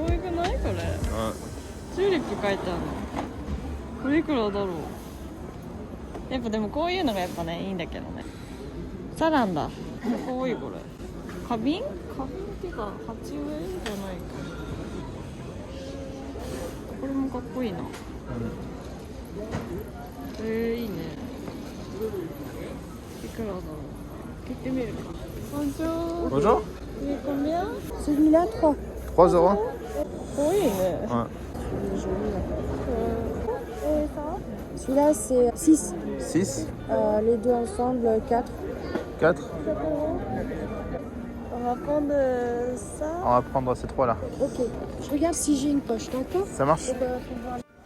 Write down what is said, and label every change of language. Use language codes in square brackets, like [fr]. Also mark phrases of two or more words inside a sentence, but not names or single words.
[fr] Ouais. [ja] チューリップ書いてあるの。これいくらだろう。 やっぱでもこういうのがやっぱねいいんだけどね。サランだ。かわいいこれ。花瓶っていうか鉢植えじゃないか。これもかっこいいな。いいね。いくらだろう。聞いてみるか。Bonjour. [fr] Bonjour. C'est combien? Celui-là, 3. 3 euros. [ja] かわいいね。 [fr] Ouais. Et ça? Celui-là, c'est 6. 6, Les deux ensemble, 4. 4. On va prendre ça. On va prendre ces 3 là. Ok. Je regarde si j'ai une poche, d'accord? Ça marche? Et ben, faut voir.